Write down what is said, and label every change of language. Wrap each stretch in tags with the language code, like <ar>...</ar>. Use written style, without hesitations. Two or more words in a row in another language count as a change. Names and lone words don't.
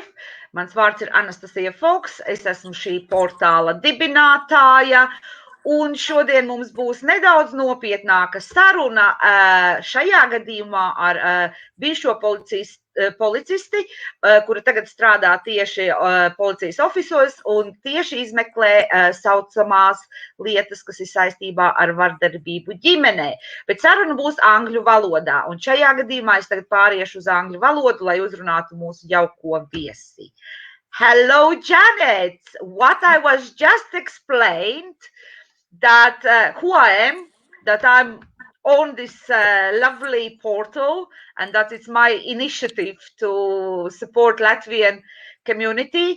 <lv>Mans vārds ir Anastasija Foks, es esmu šī portāla dibinātāja, un šodien mums būs nedaudz nopietnāka saruna šajā gadījumā ar bijušo policisti, kura tagad strādā tieši policijas ofisos un tieši izmeklē saucamās lietas, kas ir saistībā ar vardarbību ģimenē. Bet saruna būs angļu valodā, un šajā gadījumā es tagad pāriešu uz angļu valodu, lai uzrunātu mūsu jauko viesi.</lv> <en>Hello, Janet! What I was just explained that who I am, that I'm on this lovely portal, and that it's my initiative to support Latvian community.</en>